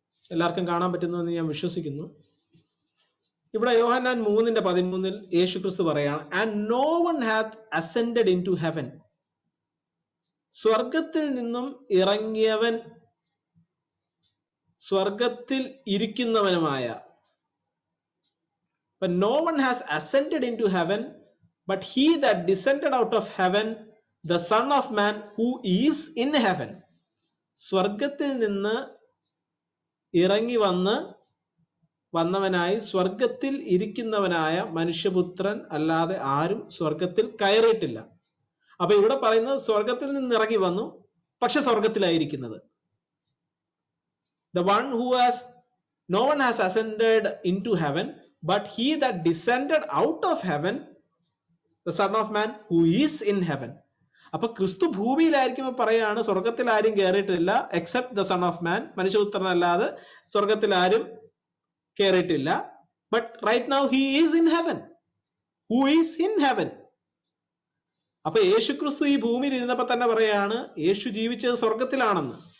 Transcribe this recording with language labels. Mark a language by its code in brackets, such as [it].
[ml] എല്ലാവർക്കും കാണാൻ പറ്റുന്നു എന്ന് ഞാൻ വിശ്വസിക്കുന്നു. ഇവിടെ യോഹന്നാൻ 3:13 യേശു ക്രിസ്തു പറയാണ്, [en] And no one hath ascended into heaven. [ml] സ്വർഗത്തിൽ നിന്നും ഇറങ്ങിയവൻ, സ്വർഗത്തിൽ ഇരിക്കുന്നവനുമായ. [en] No one has ascended into heaven but he that descended out of heaven, the Son of Man who is in heaven. [ml] സ്വർഗത്തിൽ നിന്ന് ഇറങ്ങി വന്നവനായി സ്വർഗത്തിൽ ഇരിക്കുന്നവനായ മനുഷ്യപുത്രൻ അല്ലാതെ ആരും സ്വർഗത്തിൽ കയറിയിട്ടില്ല. അപ്പൊ ഇവിടെ പറയുന്നത് സ്വർഗത്തിൽ നിന്ന് ഇറങ്ങി വന്നു, പക്ഷെ സ്വർഗത്തിലായിരിക്കുന്നത്. [en] The one who has, no one has ascended into heaven, but he that descended out of heaven, the Son of Man who is in heaven. [ml] അപ്പൊ ക്രിസ്തു ഭൂമിയിലായിരിക്കുമ്പോൾ പറയാണ് സ്വർഗത്തിൽ ആരും കയറിയിട്ടില്ല [en] except the Son of Man, [ml] മനുഷ്യപുത്രനല്ലാതെ സ്വർഗത്തിൽ ആരും കയറിയിട്ടില്ല. [en] But right now he is in heaven. Who is in heaven? [ml] അപ്പൊ യേശു ക്രിസ്തു ഈ ഭൂമിയിൽ ഇരുന്നപ്പോ തന്നെ പറയാണ് യേശു ജീവിച്ചത് സ്വർഗത്തിലാണെന്ന്.